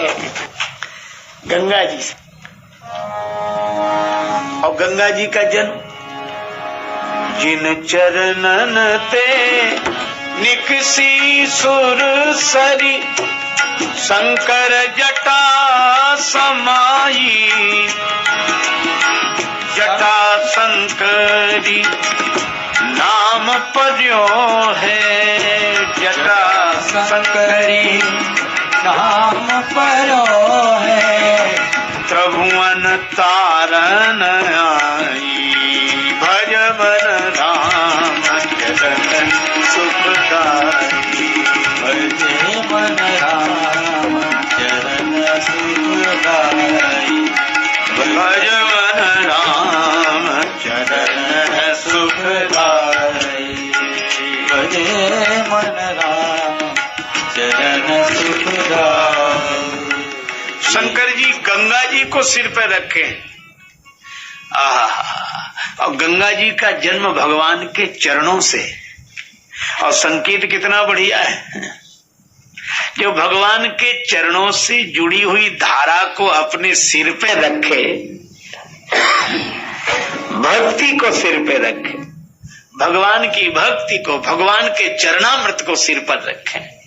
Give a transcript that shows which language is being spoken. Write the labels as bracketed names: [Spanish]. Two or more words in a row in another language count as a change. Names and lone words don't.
[Hindi] गंगा जी से और गंगा जी का जन्म, [Braj] जिन चरणन ते निकसी सुर सरी, शंकर जटा समाई, जटा शंकरी नाम पर्यो है, जटा शंकरी नाम पर्यो है, त्रिभुवन तारन आई, भज मन राम चरण सुखदाई, भजे मन राम चरण सुखदाई, भज मन राम चरण सुखदाई, भजे मन राम चरण सुखदाई। [Hindi] शंकर जी गंगा जी को सिर पर रखे। और गंगा जी का जन्म भगवान के चरणों से, और संकेत कितना बढ़िया है, जो भगवान के चरणों से जुड़ी हुई धारा को अपने सिर पे रखे, भक्ति को सिर पे रखे, भगवान की भक्ति को, भगवान के चरणामृत को सिर पर रखे।